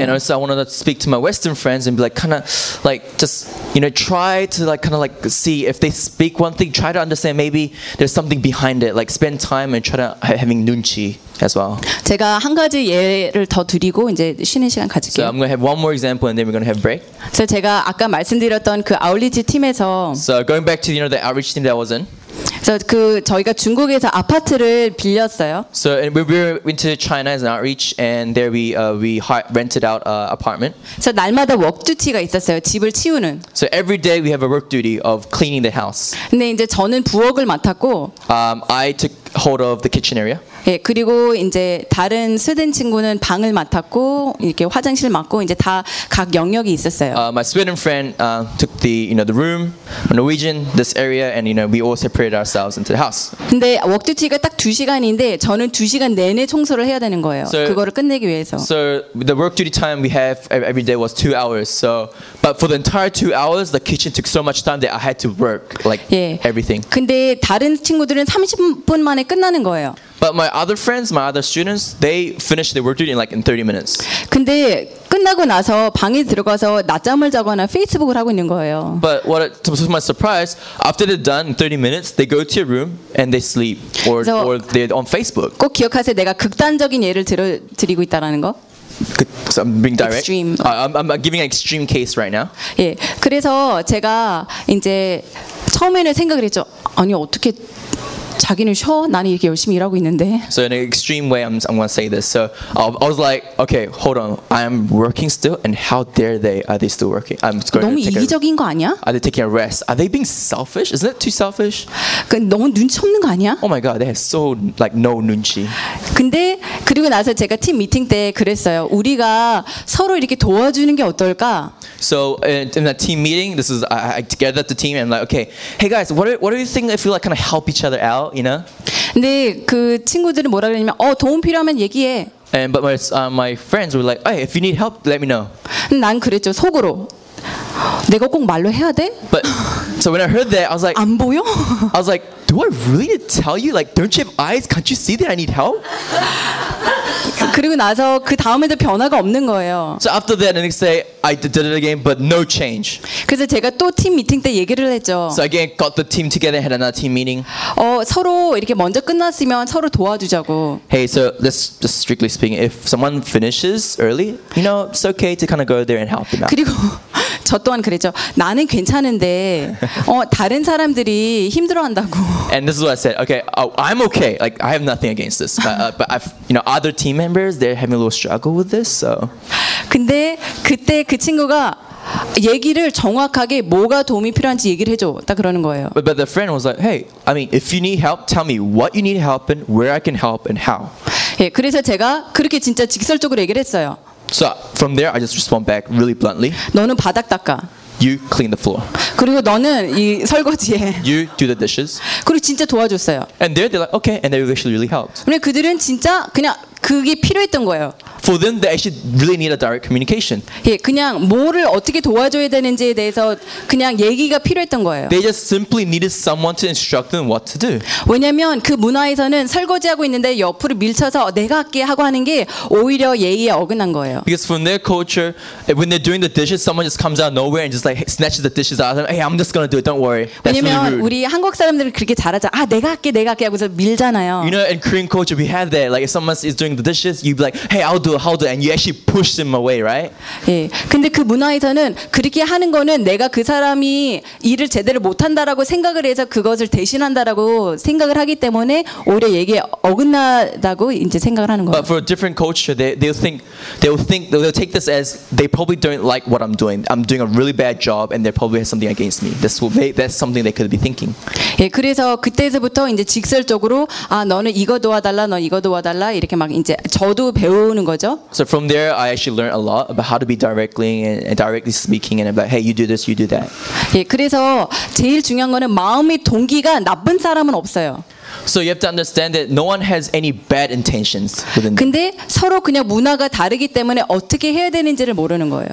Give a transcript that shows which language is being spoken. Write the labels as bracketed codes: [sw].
[en] And also I wanted to speak to my Western friends and be like kind of like just you know try to like kind of like see if they speak one thing, try to understand maybe there's something behind it. Like spend time and try to having 눈치 as well. [ko] 제가 한 가지 예를 더 드리고 이제 쉬는 시간 가질게요. [en] So I'm going to have one more example and then we're going to have break. [ko] 그래서 제가 아까 말씀드렸던 그 아울리지 팀에서 [en] So going back to you know the outreach team that I was in. [ko] 그래서 그 저희가 중국에서 아파트를 빌렸어요. [en] So we went to China as an outreach, and there we rented out an apartment. [ko] 그래서 날마다 work duty가 있었어요. 집을 치우는. [en] So every day we have a work duty of cleaning the house. [ko] 근데 이제 저는 부엌을 맡았고. [en] I took hold of the kitchen area. [ko] 예, 그리고 이제 다른 스웨덴 친구는 방을 맡았고 이렇게 화장실 맡고 이제 다 각 영역이 있었어요. [en] My Sweden friend took the you know the room, Norwegian this area, and you know we all separated ourselves into the house. [ko] 근데 work duty가 딱 두 시간인데 저는 두 시간 내내 청소를 해야 되는 거예요. So, 그거를 끝내기 위해서. [en] So the work duty time we have every day was 2 hours. So but for the entire 2 hours, the kitchen took so much time that I had to work like 예. Everything. [ko] 근데 다른 친구들은 30분 만에 끝나는 거예요. [en] But my other friends, my other students, they finished their work duty in like in 30 minutes. [ko] 근데 끝나고 나서 방에 들어가서 낮잠을 자거나 페이스북을 하고 있는 거예요. [en] But what to my surprise, after they're done in 30 minutes, they go to your room and they sleep or they're on Facebook. [ko] 꼭 기억하세요. 내가 극단적인 예를 드리고 있다라는 거. [en] So I'm being direct. Extreme. I'm giving an extreme case right now. [ko] 예. 그래서 제가 이제 처음에는 생각을 했죠. 아니 어떻게 자기는 쉬어? 나는 이렇게 열심히 일하고 있는데. [en] So in an extreme way, I'm going to say this. So I was like, okay, hold on. I'm working still, and how dare they? Are they still working? I'm going [ko] 너무 [en] to [ko] 이기적인 거 아니야? [en] Are they taking a rest? Are they being selfish? Isn't it too selfish? [ko] 그 너무 눈치 없는 거 아니야? [en] Oh my God, they have so like no 눈치. [ko] 근데 그리고 나서 제가 팀 미팅 때 그랬어요. 우리가 서로 이렇게 도와주는 게 어떨까? [en] So in that team meeting, this is I gathered the team and I'm like, okay, hey guys, what do you think if we like kind of help each other out? You know? [ko] 근데 그 친구들은 뭐라 그러냐면 도움 필요하면 얘기해. [en] And but my friends were like, hey, if you need help, let me know. [ko] 난 그랬죠 속으로. 내가 꼭 말로 해야 돼? [en] But so when I heard that, I was like, [ko] 안 보여? [en] I was like, do I really need to tell you? Like, don't you have eyes? Can't you see that I need help? [ko] 그리고 나서 그 다음에도 변화가 없는 거예요. [en] So after that, the next day, I did it again, but no change. [ko] 그래서 제가 또 팀 미팅 때 얘기를 했죠. [en] So again, got the team together, had another team meeting. [ko] 서로 이렇게 먼저 끝났으면 서로 도와주자고. [en] Hey, so let's just strictly speaking, if someone finishes early, you know, it's okay to kind of go there and help them out. [ko] 그리고 저 또한 그랬죠. 나는 괜찮은데 다른 사람들이 힘들어한다고. [en] And this is what I said. Okay, I'm okay. Like I have nothing against this, but I've, you know, other team members, they're having a little struggle with this. So. [ko] 근데 그때 그 친구가 얘기를 정확하게 뭐가 도움이 필요한지 얘기를 해줘. 딱 그러는 거예요. [en] But the friend was like, hey, I mean, if you need help, tell me what you need help and where I can help and how. [ko] 예, 그래서 제가 그렇게 진짜 직설적으로 얘기를 했어요. [en] So from there, I just respond back really bluntly. [ko] 너는 바닥 닦아. [en] You clean the floor. [ko] 그리고 너는 이 설거지해. [en] You do the dishes. [ko] 그리고 진짜 도와줬어요. [en] And there, they're like, okay, and they actually really helped. [ko] 근데 그들은 진짜 그냥 그게 필요했던 거예요. [en] For them, they actually really need a direct communication. [ko] 예, 그냥 뭐를 어떻게 도와줘야 되는지에 대해서 그냥 얘기가 필요했던 거예요. [en] They just simply needed someone to instruct them what to do. [ko] 왜냐하면 그 문화에서는 설거지하고 있는데 옆으로 밀쳐서 내가 할게 하고 하는 게 오히려 예의에 어긋난 거예요. [en] Because from their culture, when they're doing the dishes, someone just comes out of nowhere and just like snatches the dishes out. Hey, I'm just gonna do it. Don't worry. That's really rude. [ko] 왜냐하면 우리 한국 사람들은 그렇게 잘하자. 아, 내가 할게 하고서 밀잖아요. [en] You know, in Korean culture, we have that. Like, if someone is doing the dishes, you'd be like, hey, I'll do it. How do and you actually push them away, right? [ko] 예. 근데 그 문화에서는 그렇게 하는 거는 내가 그 사람이 일을 제대로 못 한다라고 생각을 해서 그것을 대신한다라고 생각을 하기 때문에 오히려 얘기에 어긋나다고 이제 생각을 하는 거예요. [en] But for a different culture, they'll take this as they probably don't like what I'm doing. I'm doing a really bad job and they probably have something against me. That's something they could be thinking. [ko] 예. 그래서 그때서부터 이제 직설적으로 아, 너는 이거 도와달라. 너 이거 도와달라. 이렇게 막 이제 저도 배우는 거죠? [en] So from there, I actually learned a lot about how to be directly speaking and about, hey, you do this, you do that. [ko] 예, 그래서 제일 중요한 거는 마음의 동기가 나쁜 사람은 없어요. [en] So you have to understand that no one has any bad intentions within them. [ko] 근데 서로 그냥 문화가 다르기 때문에 어떻게 해야 되는지를 모르는 거예요.